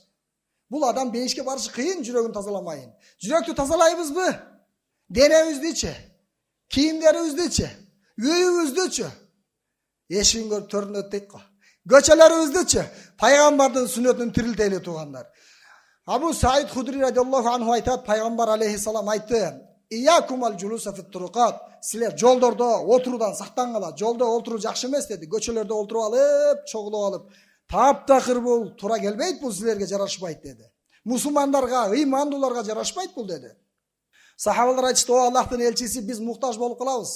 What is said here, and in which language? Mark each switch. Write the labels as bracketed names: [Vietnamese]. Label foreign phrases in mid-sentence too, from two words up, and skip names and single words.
[Kyrgyz] Бул адам бейишке барышы кыйын жүрөгүн тазаламайын. Жүрөктү тазалайбызбы? Денебиздичи, кийимдерибиздичи, үйүбүздүчү. Эшигин көрүп төрүнөт дейт го. Көчөлөрүбүздүчү пайгамбардын сүннөтүн тирилтели туугандар. Абу Саид Худри [Arabic] رضي الله عنه [Kyrgyz] айтат, пайгамбар алейхиссалам айтты: [Arabic] "إياكم والجلوس في الطرقات." [Kyrgyz] Силер жолдордо отуруудан сактангыла. Жолдо отуруу жакшы эмес деди. Көчөлөрдө отуруп алып, чогулуп алып, таптакыр бул, туура келбейт, бул силерге жарашпайт деди. Мусулмандарга, ыймандууларга жарашпайт бул деди. Сахабалар айтышты: "О Аллахтын элчиси, биз муктаж болуп калабыз.